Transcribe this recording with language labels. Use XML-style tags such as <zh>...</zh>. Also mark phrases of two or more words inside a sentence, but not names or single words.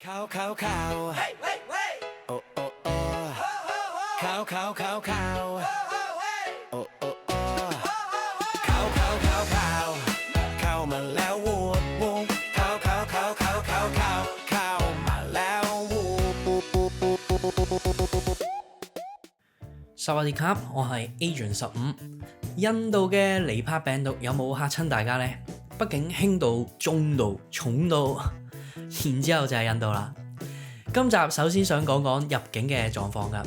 <th>考考考，哦哦哦，考考考考，哦哦哦，考考考考， เข้ามาแล้ววูบวูบ 考考考考考考 เข้ามาแล้ววูบวูบวูบวูบ。</th> <yue>薩瓦迪卡，我係 Agent 15。印度嘅尼泊病毒有冇嚇親大家呢？畢竟輕度、中度、重度，然之後就係印度啦。今集首先想講講入境嘅狀況㗎。</yue>